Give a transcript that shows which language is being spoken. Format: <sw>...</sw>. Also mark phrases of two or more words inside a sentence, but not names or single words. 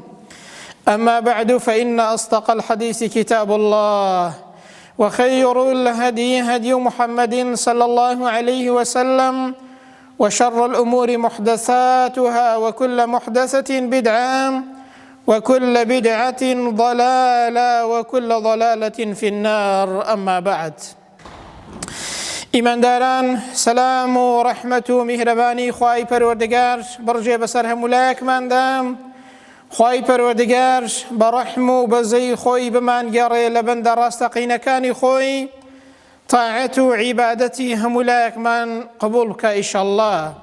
<ar>أما بعد، فإن أصدق الحديث كتاب الله، وخير الهدي هدي محمد صلى الله عليه وسلم، وشر الأمور محدثاتها، وكل محدثة بدعة، وكل بدعة ضلالة، وكل ضلالة في النار. أما بعد،</ar> <ckb>ئیمانداران، سەلام و ڕەحمەت و میهرەبانی خوای پەروەردگار بڕژێ بەسەر هەموو لایەکماندا. خوای پەروەردگار بە ڕەحم و بەزەی خۆی بمانگەڕێ لە بەندە ڕاستەقینەکانی خۆی، تاعەت و عیبادەتی هەموو لایەکمان قبوڵ بکە ئیشەڵڵا.</ckb>